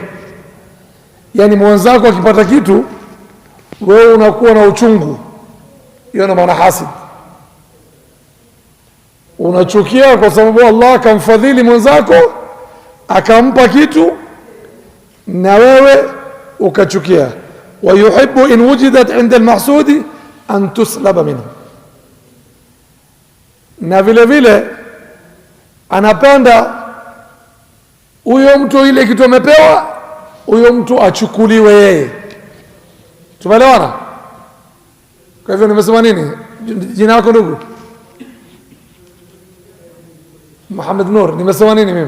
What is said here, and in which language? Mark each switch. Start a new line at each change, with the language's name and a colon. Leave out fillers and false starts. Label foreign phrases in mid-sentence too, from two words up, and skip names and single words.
Swahili: Yani mwenzako akipata kitu wewe unakuwa na uchungu, hiyo ndio maana hasid. Unachukia kwa sababu Allah akamfadhili mwenzako akampa kitu na wewe ukachukia.
Arabic: ويحب إن وجدت عند المحسود أن تسلب منه,
Swahili: na vile vile anapenda huyo mtu ile kitu amepewa huyo mtu achukuliwe yeye. Tumeelewana? Kwa hivyo nimesema nini? Jina lako ndugu? Muhammad Nur. Nimesema nini mimi?